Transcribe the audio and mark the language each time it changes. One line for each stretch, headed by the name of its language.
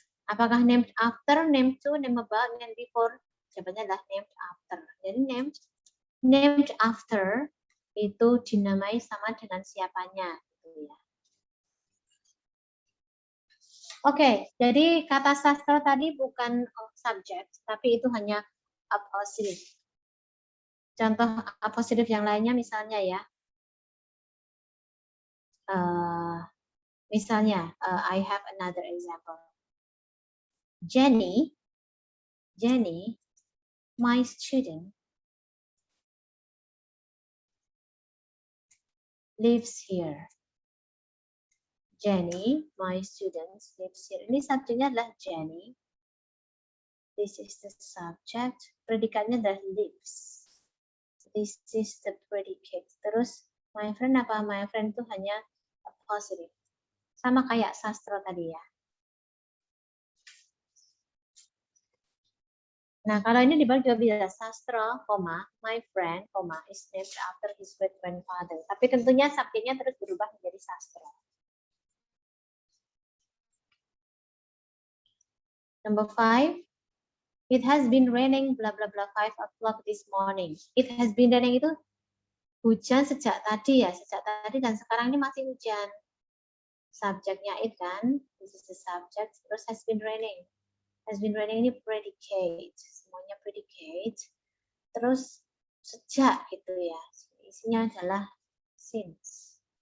Indonesian: Apakah
English: named after, named to, named about, named before?
Indonesian: Jawabannya adalah named after. Jadi named after itu dinamai sama dengan siapanya gitu ya. Oke, jadi kata sastra tadi bukan subject, tapi itu hanya appositive. Contoh appositive yang lainnya misalnya ya. Misalnya,
English: I have another example. Jenny, my student, lives here. Jenny, my student, lives here.
Indonesian: Ini subjeknya adalah Jenny.
English: This is the subject.
Indonesian: Predikatnya adalah lives.
English: This is the predicate.
Indonesian: Terus my friend apa? My friend itu hanya a positive. Sama kayak sastra tadi ya. Nah, kalau ini dibalik juga bisa sastra,
English: my friend, is named after his great grandfather.
Indonesian: Tapi tentunya subjeknya terus berubah menjadi sastra.
English: Number 5, it has been raining blah blah blah 5 o'clock this morning. It has been raining
Indonesian: itu hujan sejak tadi ya, sejak tadi dan sekarang ini masih hujan. Subjeknya it kan,
English: this is the subject, terus has been raining. Has been raining
Indonesian: ini predicate, semuanya predicate. Terus sejak itu ya, isinya adalah since.